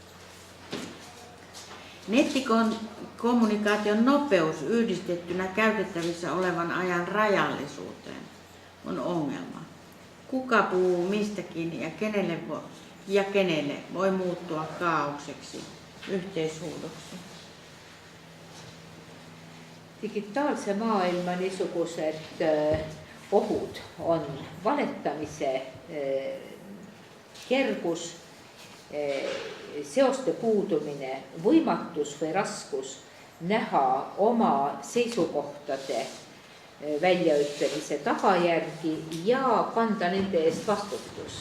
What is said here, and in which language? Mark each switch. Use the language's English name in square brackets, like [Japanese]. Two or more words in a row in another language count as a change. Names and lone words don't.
[Finnish] Nettikommunikaation nopeus yhdistettynä käytettävissä olevan ajan rajallisuuteen on ongelma. Kuka puhuu mistäkin ja kenelle voi muuttua kaaokseksi, yhteishuudoksi. [Estonian] Digitaalse maailma niisugused ohud on valetamise kergus, seoste puudumine, võimatus või raskus näha oma seisukohtade väljaütlemise tagajärgi ja kanda nende eest vastutus.